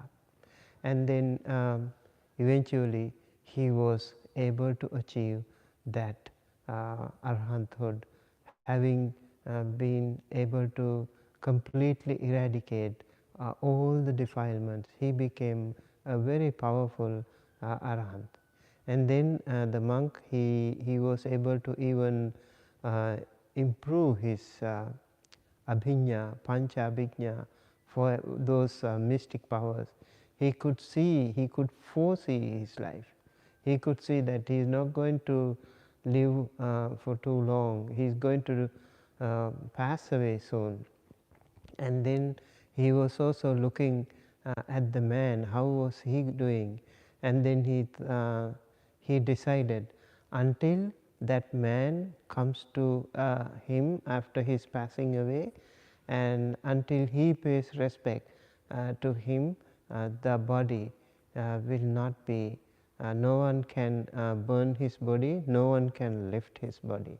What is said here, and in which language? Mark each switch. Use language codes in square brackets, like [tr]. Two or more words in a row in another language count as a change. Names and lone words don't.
[en] And then eventually he was able to achieve that arahanthood, having been able to completely eradicate all the defilements. He became a very powerful arahant. And then the monk, he was able to even improve his [pi] abhinya, pancha abhinya, [en] for those mystic powers. He could see, he could foresee his life. He could see that he is not going to live for too long. He is going to pass away soon. And then he was also looking at the man, how was he doing, and then he decided, until that man comes to him after his passing away, and until he pays respect to him, the body will not be, no one can burn his body, no one can lift his body.